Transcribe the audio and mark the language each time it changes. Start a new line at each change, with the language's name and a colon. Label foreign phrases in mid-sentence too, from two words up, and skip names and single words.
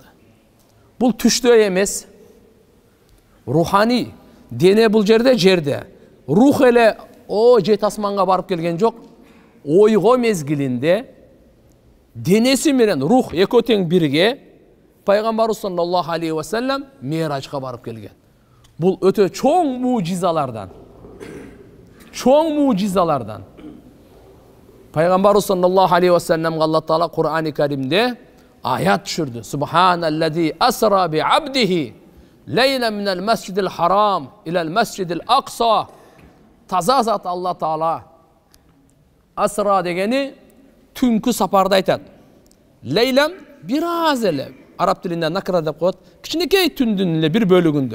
Kyrgyz: Бул түштө эмес, рухани дене бул жерде. Рух эле жети асманга барып келген жок. Ойго мезгилинде денеси менен рух экөө тең бирге пайгамбарыбыз
Arabic: صلى الله عليه وسلم
Kyrgyz: Мирачка барып келген. Бул өтө чоң мужизалардан. Пайгамбарыбыз
Arabic: صلى الله عليه وسلم
Kyrgyz: Алла Таала Кур'ани Каримде аят түшүрдү.
Arabic: سبحان الذي أسرى بعبده ليلا من المسجد الحرام إلى المسجد الأقصى.
Kyrgyz: Таза зат Алла Таала. Асра дегени түнкү сапарды айтат. Лейлен бир аз эле, араб тилинде накра деп коет, кичинекей түндүн эле бир бөлүгүндө.